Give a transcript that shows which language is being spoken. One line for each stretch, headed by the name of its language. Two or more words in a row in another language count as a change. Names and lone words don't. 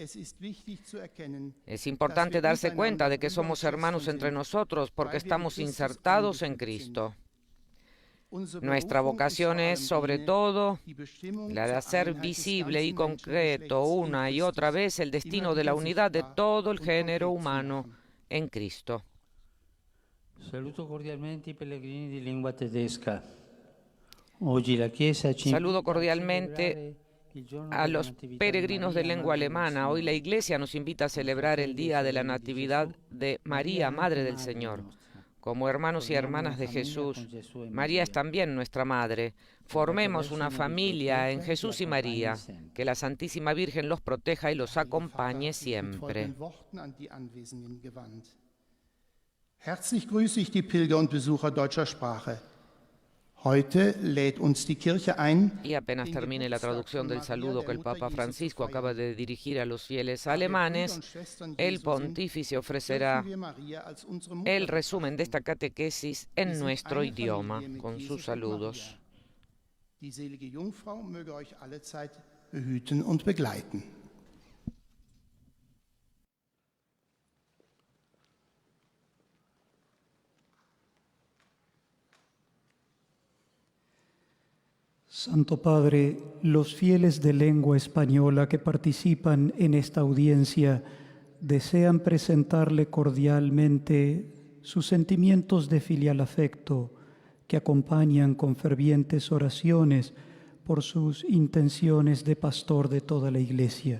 Spanish: Es importante darse cuenta de que somos hermanos entre nosotros porque estamos insertados en Cristo. Nuestra vocación es, sobre todo, la de hacer visible y concreto una y otra vez el destino de la unidad de todo el género humano en Cristo.
Italian: Saluto cordialmente i pellegrini di lingua tedesca. Oggi la Chiesa ci
Spanish: Saludo
Italian: invita a
Spanish: cordialmente
Italian: celebrare il giorno
Spanish: a
Italian: della
Spanish: los Natividad peregrinos de María, lengua
Italian: Madre del
Spanish: alemana. Hoy la
Italian: Signore.
Spanish: Iglesia nos invita a celebrar el Día de la Natividad de María, Madre del Señor. Como hermanos y hermanas de Jesús, María es también nuestra Madre. Formemos una familia en Jesús y María. Que la Santísima Virgen los proteja y los acompañe siempre.
German: Herzlich grüße ich die Pilger und Besucher deutscher Sprache. Heute lädt uns die Kirche ein,
Spanish: Y apenas termine la traducción del saludo que el Papa Francisco acaba de dirigir a los fieles alemanes, el pontífice ofrecerá el resumen de esta catequesis en nuestro idioma, con sus saludos.
German: Die selige Jungfrau möge euch allezeit behüten und begleiten.
Spanish: Santo Padre, los fieles de lengua española que participan en esta audiencia desean presentarle cordialmente sus sentimientos de filial afecto que acompañan con fervientes oraciones por sus intenciones de pastor de toda la Iglesia.